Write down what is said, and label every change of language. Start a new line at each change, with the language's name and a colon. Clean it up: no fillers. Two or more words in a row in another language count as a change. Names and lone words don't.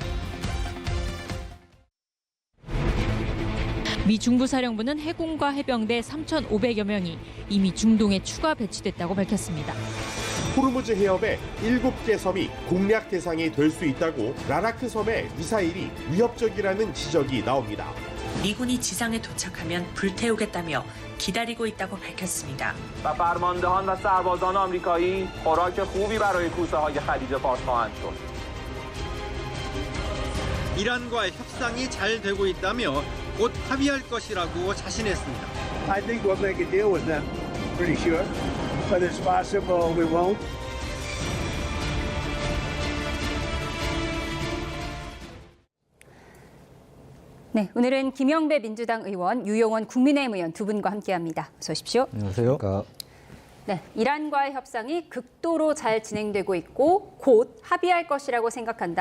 Korean: 미 중부사령부는 해군과 해병대 3,500여 명이 이미 중동에 추가 배치됐다고 밝혔습니다. 호르무즈 해협의 7개 섬이 공략 대상이 될 수 있다고 라라크 섬의 미사일이 위협적이라는 지적이 나옵니다. 미군이 지상에 도착하면 불태우겠다며 기다리고 있다고 밝혔습니다.
Persian: و فرماندهان و سربازان آمریکایی خوراک خوبی برای کوسه‌های خلیج فارس خواهند شد.
Korean: 이란과의 협상이 잘 되고 있다며 곧 합의할 것이라고 자신했습니다.
English: I think we'll make a deal with them, pretty sure. Whether it's possible, we won't.
Korean: 네, 오늘은 김영배 민주당 의원, 유용원 국민의힘 의원 두 분과 함께합니다. 어서 오십시오. 안녕하세요. 네, 이란과의 협상이 극도로 잘 진행되고 있고 곧 합의할 것이라고 생각한다.